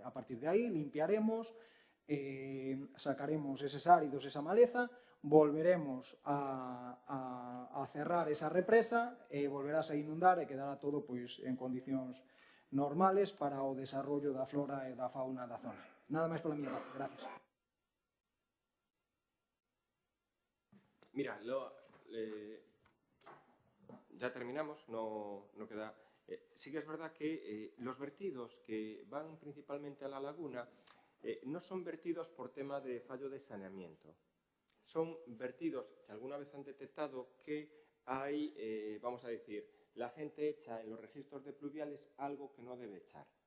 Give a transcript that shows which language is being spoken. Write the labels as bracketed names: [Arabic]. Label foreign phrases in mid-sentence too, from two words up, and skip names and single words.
[Galician] A partir de aí limpiaremos, sacaremos eses áridos, esa maleza, volveremos a cerrar esa represa e volverás a inundar e quedará todo en condicións normales para o desarrollo da flora e da fauna da zona. Nada máis pola miña parte. [Spanish] Gracias. Mira, ya terminamos, no queda... sí que es verdad que los vertidos que van principalmente a la laguna no son vertidos por tema de fallo de saneamiento. Son vertidos que alguna vez han detectado que hay, vamos a decir, la gente echa en los registros de pluviales algo que no debe echar.